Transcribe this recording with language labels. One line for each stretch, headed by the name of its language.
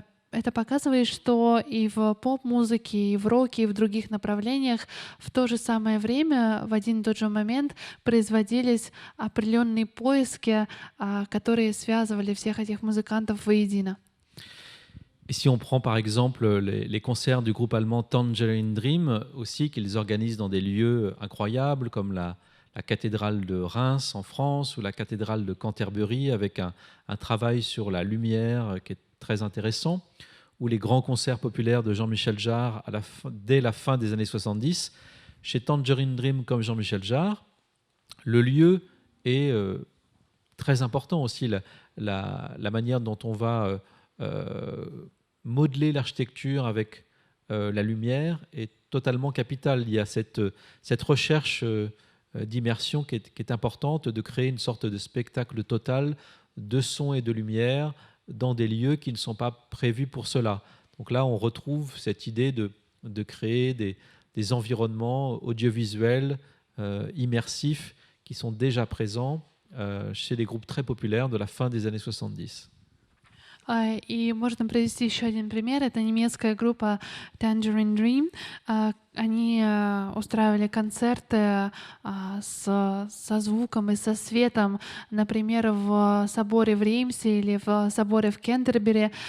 Russian: Это показывает, что и в поп-музыке, и в роке, и в других направлениях в то же самое время, в один и тот же момент производились определенные поиски, которые связывали всех этих музыкантов воедино.
French: Et si on prend par exemple les concerts du groupe allemand Tangerine Dream aussi, qu'ils organisent dans des lieux incroyables comme la cathédrale de Reims en France ou la cathédrale de Canterbury avec un travail sur la lumière qui est très intéressant, ou les grands concerts populaires de Jean-Michel Jarre dès la fin des années 70. Chez Tangerine Dream comme Jean-Michel Jarre, le lieu est très important aussi, la manière dont on va modeler l'architecture avec la lumière est totalement capitale. Il y a cette recherche d'immersion qui est importante, de créer une sorte de spectacle total de son et de lumière dans des lieux qui ne sont pas prévus pour cela. Donc là, on retrouve cette idée de créer des environnements audiovisuels immersifs qui sont déjà présents chez des groupes très populaires de la fin des années 70.
Russian: И можно привести еще один пример. Это немецкая группа Tangerine Dream. Они устраивали концерты со звуком и со светом, например, в соборе в Реймсе или в соборе в Кентербери.